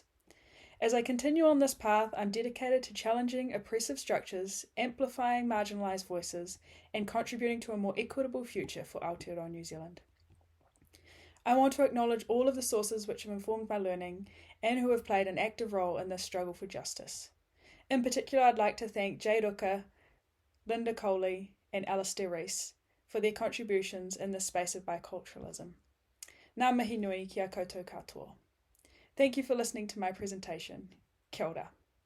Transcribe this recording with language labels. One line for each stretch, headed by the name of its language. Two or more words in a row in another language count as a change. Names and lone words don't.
English: As I continue on this path, I'm dedicated to challenging oppressive structures, amplifying marginalised voices, and contributing to a more equitable future for Aotearoa New Zealand. I want to acknowledge all of the sources which have informed my learning and who have played an active role in this struggle for justice. In particular, I'd like to thank Jay Ruka, Linda Coley, and Alistair Rees for their contributions in this space of biculturalism.
Māori: Ngā mihi nui ki a koutou katoa.
English: Thank you for listening to my presentation.
Māori: Kia ora.